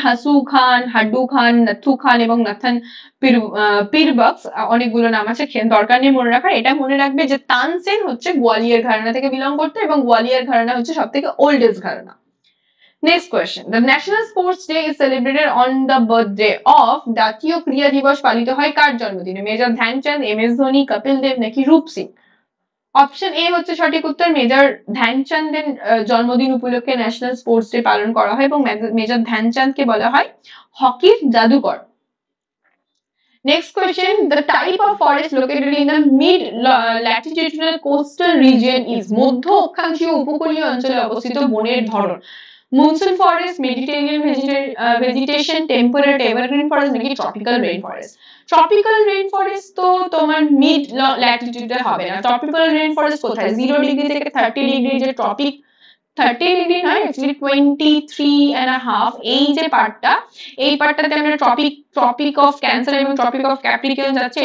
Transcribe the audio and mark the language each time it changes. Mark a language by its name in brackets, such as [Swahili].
[Bangla] হাসু খান, হাড্ডু খান, নথু খান এবং নাথান পীরবক্স, অনেকগুলো নাম আছে, দরকার নেই মনে রাখার। এটা মনে রাখবে যে তানসেন হচ্ছে গোয়ালিয়র ঘরানা থেকে বিলং করতে এবং গোয়ালিয়র ঘরানা হচ্ছে সব থেকে oldest ঘরানা। [English] Next question. The National Sports Day is celebrated on the birthday of [Bangla] জাতীয় ক্রীড়া দিবস পালিত হয় কার জন্মদিনে? Major Dhyanchand, M S Dhoni, Kapil Dev নাকি রূপ সিং? অপশন এ হচ্ছে সঠিক উত্তর। মেজর ধ্যানচাঁদের জন্মদিন উপলক্ষে ন্যাশনাল স্পোর্টস ডে পালন করা হয় এবং মেজর ধ্যানচাঁদকে বলা হয় হকির জাদুকর। [English] Next question. The type of forest located in the mid latitudinal coastal region is [Bangla] মধ্য অক্ষাংশীয় উপকূলীয় অঞ্চলে অবস্থিত বনের ধরন। [English] Monsoon forest, Mediterranean vegetation, temperate evergreen forest নাকি tropical rain forest? [Bangla] Tropical rain forest তো তোমার মিড ল্যাটিটিউডে হবে না। ট্রপিক্যাল রেইন ফরেস্ট কোথায়? 0 ডিগ্রি থেকে 30 ডিগ্রি যে ট্রপিক, 30 ডিগ্রি নয় অ্যাকচুয়ালি 23.5, এই যে পার্টটা, এই পার্টটাতে আমরা ট্রপিক অফ ক্যান্সার এবং ট্রপিক অফ ক্যাপ্রিকর্ন যাচ্ছে।